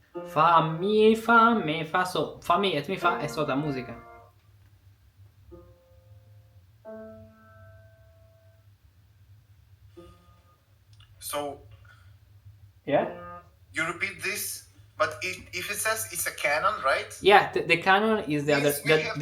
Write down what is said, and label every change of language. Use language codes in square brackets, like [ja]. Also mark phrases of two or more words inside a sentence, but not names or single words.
[la] Fa, mi, fa, me, fa. So fa, mi et mi fa è tota musica. [en] So Yeah? you repeat this, but if it says it's a canon, right? Yeah, the canon is the other Yes, we have